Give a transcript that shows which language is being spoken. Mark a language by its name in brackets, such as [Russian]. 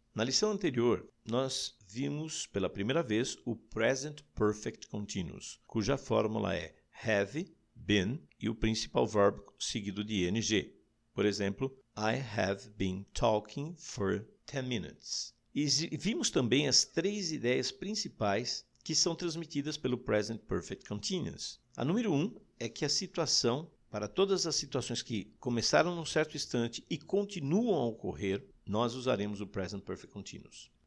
[Portuguese] Na lição anterior, nós vimos pela primeira vez o Present Perfect Continuous, cuja fórmula é have, been e o principal verb seguido de ing. Por exemplo, [English] I have been talking for 10 minutes. [Portuguese] E vimos também as três ideias principais que são transmitidas pelo Present Perfect Continuous. A número 1 é que a situação, para todas as situações que começaram num certo instante e continuam a ocorrer, nós usaremos o Present Perfect Continuous.